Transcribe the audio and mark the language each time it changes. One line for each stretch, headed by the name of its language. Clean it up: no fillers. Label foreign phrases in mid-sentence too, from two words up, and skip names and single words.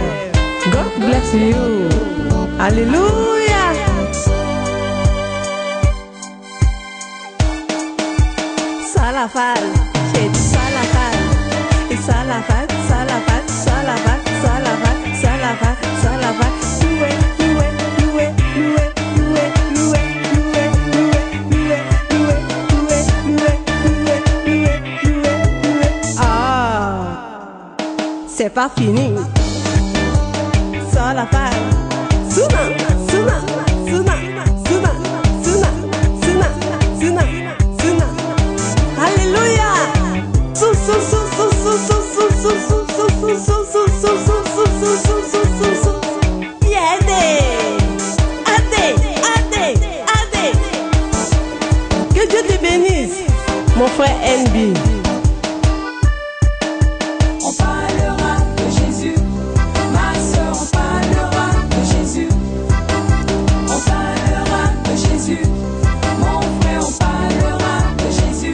English: God bless you.
French: Alléluia. Salafal, j'ai dit salafal. Et salafal, salafal, salafal, salafal, salafal, salafal. Loué, loué, loué, loué, loué, loué, loué, loué, loué, loué, loué, loué. Ah, c'est pas fini. Salafal, Suna, Suna, Suna, Suna, Suna, Suna, Suna, Suna. Alléluia. Sou, sou, sou, sou, sou, sou, sou, sou, sou, sou, sou, sou, sou, sou, sou, sou, sou, sou, sou. Yédé, adé, adé, adé. Que Dieu te bénisse, mon frère NB. On parlera de Jésus, ma soeur, on parlera de Jésus. On parlera de Jésus, mon frère, on parlera de Jésus.